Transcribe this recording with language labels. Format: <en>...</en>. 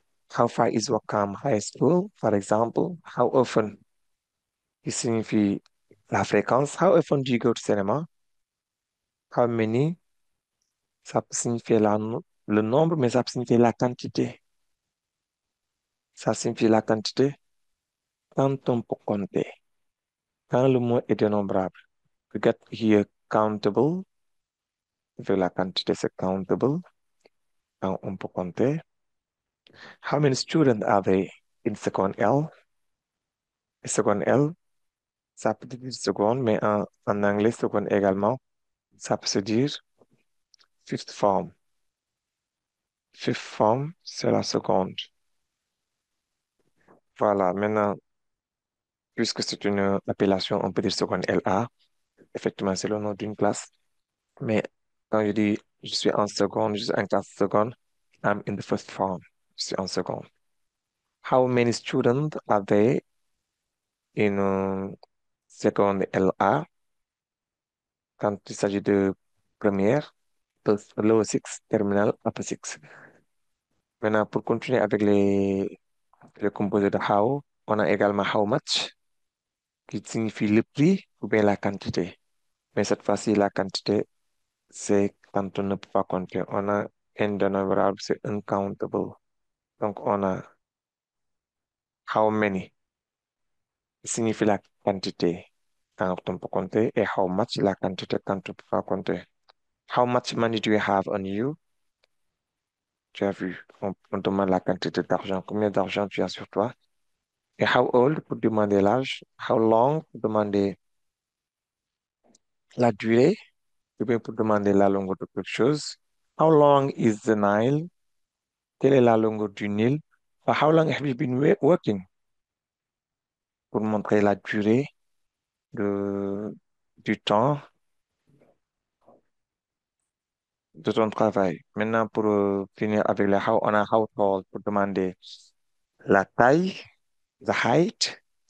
<en>How far is Wakam High School, for example? How often,</en> <fr>qui signifie la fréquence.</fr> <en>How often do you go to cinema?</en> <fr>How many, ça peut signifier le nombre, mais ça peut signifier la quantité. Ça signifie la quantité quand on peut compter. Quand le mot est dénombrable.</fr> <en>We get here countable.</en> <fr>Avec la quantité, c'est countable. Quand on peut compter.</fr> <en>How many students are there in seconde L?</en> <fr>Seconde L, ça peut dire seconde, mais en anglais, seconde également, ça peut se dire fifth form. Fifth form, c'est la seconde. Voilà, maintenant, puisque c'est une appellation, on peut dire seconde LA. Effectivement, c'est le nom d'une classe. Mais quand je dis je suis en seconde, je suis en classe seconde,</fr> <en>I'm in the first form.</en> <fr>Je suis en seconde.</fr> <en>How many students are there in seconde LA?</en> <fr>Quand il s'agit de première, lower six, terminal, upper six. Maintenant, pour continuer avec les composés de how, on a également how much, qui signifie le prix ou bien la quantité. Mais cette fois-ci, la quantité, c'est quand on ne peut pas compter. On a indénombrable, c'est uncountable. Donc, on a how many, qui signifie la quantité quand on peut compter, et how much, la quantité quand on ne peut pas compter.</fr> <en>How much money do you have on you?</en> <fr>Tu as vu, on demande la quantité d'argent. Combien d'argent tu as sur toi? Et how old pour demander l'âge. How long pour demander la durée. Ou bien pour demander la longueur de quelque chose.</fr> <en>How long is the Nile?</en> <fr>Quelle est la longueur du Nil?</fr> <en>How long have you been working?</en> <fr>Pour montrer la durée de, du temps de ton travail. Maintenant, pour finir avec le how, on a how tall pour demander la taille, the height.</fr>